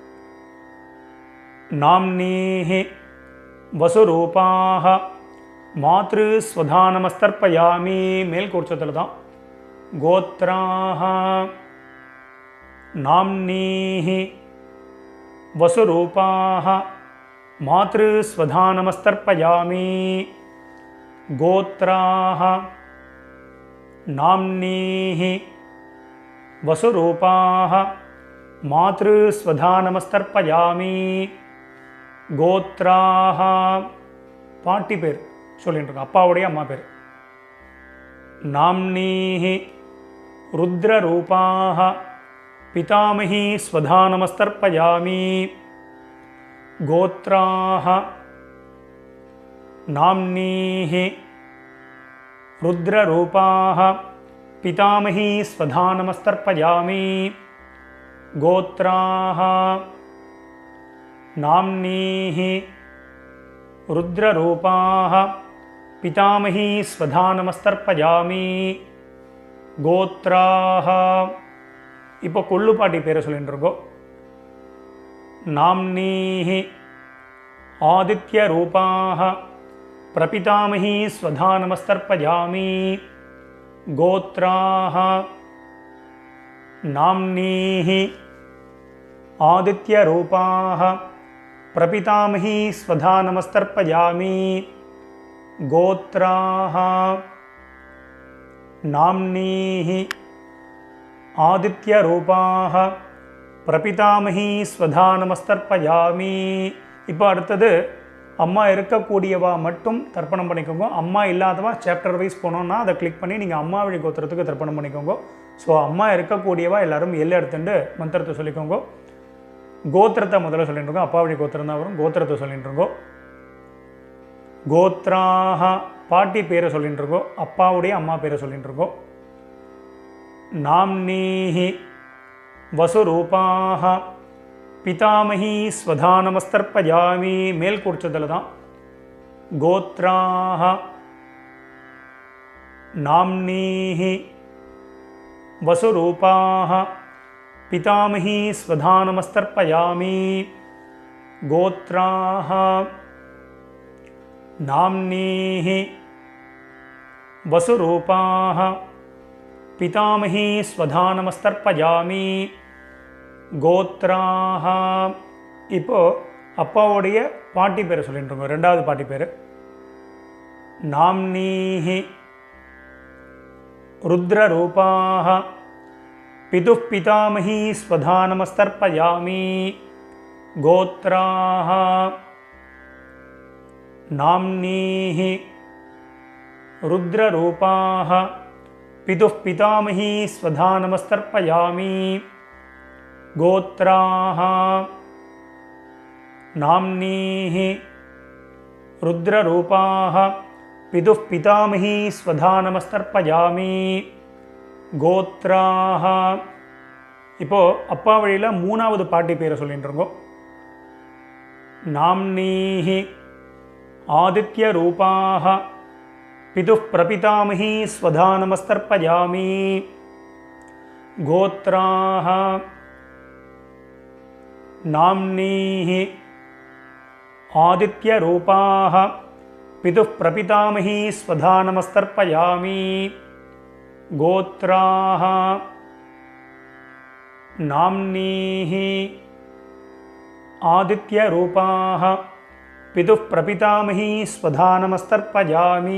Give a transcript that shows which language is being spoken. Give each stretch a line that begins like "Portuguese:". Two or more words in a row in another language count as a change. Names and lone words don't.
Sanskrit: नाम्नीः वसुरूपाः मातृ स्वधानमस्तर्पयामि
Tamil: மேல் கூர்ச்சத்தில் தான்.
Sanskrit: गोत्राः नाम्नीः वसुरूपाः मातृ स्वधानमस्तर्पयामि गोत्राः नाम्नीः वसुरूपाः मातृस्वधानमस्तर्पयामि गोत्राः
Tamil: பாட்டி பேர் சொல்லிட்டு இருக்கோம். அப்பாவுடைய அம்மா பேர்.
Sanskrit: नाम्नीः रुद्ररूपाः पितामही स्वधानमस्तर्पयामि गोत्राः नाम्नीः रुद्ररूपाः पितामही स्वधानमस्तर्पयामि गोत्राः नाम्नीः रुद्ररूपाः पितामही स्वधानमस्तर्पयामि गोत्राः
Tamil: இப்போ கொள்ளு பாட்டி பேரை சொல்லிட்டு இருக்கோம்.
Sanskrit: नाम्नीः आदित्यरूपाः प्रपितामही स्वधानमस्तर्पयामि गोत्राः नाम्नीः आदित्यरूपाः प्रपितामही स्वधानमस्तर्पयामि गोत्राः नाम्नीः आदित्यरूपाः प्रपितामही स्वधानमस्तर्पयामि
Tamil: இப்போ அடுத்தது அம்மா இருக்கக்கூடியவா மட்டும் தர்ப்பணம் பண்ணிக்கோங்க. அம்மா இல்லாதவா
English: chapter wise
Tamil: போனோன்னா அதை கிளிக் பண்ணி நீங்கள் அம்மா வழி கோத்திரத்துக்கு தர்ப்பணம் பண்ணிக்கோங்க. ஸோ அம்மா இருக்கக்கூடியவா எல்லாரும் எடுத்துட்டு மந்திரத்தை சொல்லிக்கோங்க. கோத்திரத்தை முதல்ல சொல்லிட்டு இருக்கோம். அப்பா வழி கோத்திரம் தான் வரும். கோத்திரத்தை சொல்லிட்டு இருக்கோம். கோத்ராஹ பாட்டி பேரை சொல்லிட்டு இருக்கோம். அப்பாவுடைய அம்மா பேரை சொல்லிட்டு இருக்கோம்.
Sanskrit: नाम्नीः वसुरूपाः पितामही स्वधानमस्तर्पयामि
Tamil: மேல் கூர்ச்சத்தில் தான்.
Sanskrit: गोत्राः नाम्नीः वसुरूपाः पितामही स्वधानमस्तर्पयामि गोत्राः नाम्नीः वसुरूपाः पितामही स्वधानमस्तर्पयामि गोत्राः
Tamil: இப்போ அப்பாவுடைய பாட்டி பேரை சொல்லிட்டு இருக்கோம். ரெண்டாவது பாட்டி பேர்
Sanskrit: நாம்னீஹி रुद्ररूपाः पितुः पितामही स्वधानमस्तर्पयामि गोत्राः नाम्नीः रुद्ररूपाः पितुः पितामही स्वधानमस्तर्पयामि गोत्राः नाम्नीः रुद्ररूपाः पितुः पितामही स्वधा नमस्तर्पयामि गोत्राः
Tamil: இப்போ அப்பா வழியில் மூணாவது பாட்டி பேரை சொல்லிட்டுருங்கோ.
Sanskrit: नाम्नीः आदित्य रूपाः पितुः प्रपितामही स्वधा नमस्तर्पयामि गोत्राः नाम्नीः आदित्य रूपाः पितुः प्रपितामही स्वधा नमस्तर्पयामि गोत्राः नाम्नीः आदित्यरूपाः पितुः प्रपितामही स्वधा नमस्तर्पयामि.